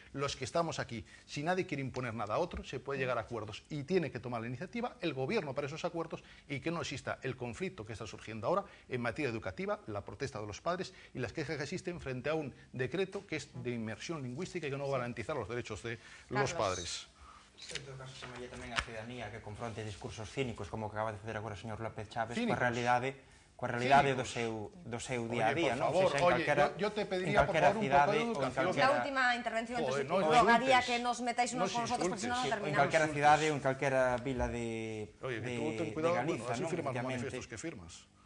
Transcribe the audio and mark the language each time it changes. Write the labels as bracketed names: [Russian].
[Spanish] Los que estamos aquí, si nadie quiere imponer nada a otro, se puede llegar a acuerdos y tiene que tomar la iniciativa el gobierno para esos acuerdos y que no exista el conflicto que está surgiendo ahora en materia educativa, la protesta de los padres y las quejas que existen frente a un decreto que es de inmersión lingüística y que no va a garantizar los derechos de los padres. [Galician] En todo caso, chamalle tamén a ciudadanía que confronte discursos cínicos, como que acaba de facer agora o señor López Chávez, coa realidade do seu día a día, non? [Spanish] Por favor, yo te pediría, por favor, un poco de educación. La última intervención, entonces rogaría que nos metáis unos con nosotros, porque si no, no terminamos. [Galician] En calquera cidade ou en calquera vila de Galiza, non? [Spanish] Firmas los manifestos que firmas.